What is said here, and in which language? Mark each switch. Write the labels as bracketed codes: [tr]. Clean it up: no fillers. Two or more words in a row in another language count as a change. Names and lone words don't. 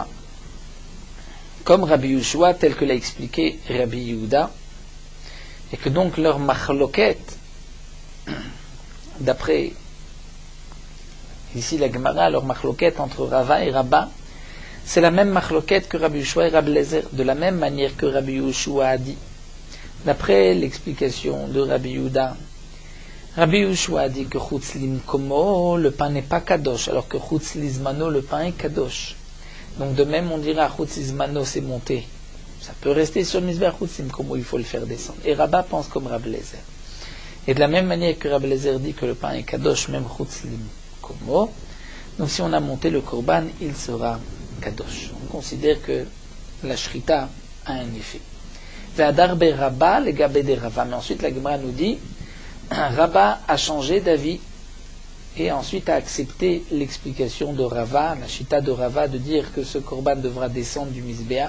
[fr] Comme Rabbi Yoshua, tel que l'a expliqué Rabbi Yehuda, et que donc leur machloket, d'après ici la Gemara, leur machloket entre Rava et Rabba, c'est la même machloket que Rabbi Yoshua et Rabbi Eliezer, de la même manière que Rabbi Yoshua a dit. D'après l'explication de Rabbi Yehuda, Rabbi Yoshua a dit que [he] חוץ למקומו, [fr] le pain n'est pas kadosh, alors que [he] חוץ לזמנו, [fr] le pain est kadosh. Donc de même on dira [he] חוץ לזמנו [fr] c'est monté. Ça peut rester sur le Mizbeach, [he] חוץ למקומו, [fr] il faut le faire descendre. Et Rabba pense comme Rabbi Eliezer. Et de la même manière que Rabbi Eliezer dit que le pain est kadosh, même [he] חוץ למקומו, [fr] donc si on a monté le korban, il sera kadosh. On considère que la shrita a un effet. [he] והדר ביה [fr] Rabba, le gabé de Rava. Mais ensuite la Gemara nous dit, Rabba a changé d'avis et ensuite a accepté l'explication de Rava, la chita de Rava, de dire que ce korban devra descendre du Mizbeach.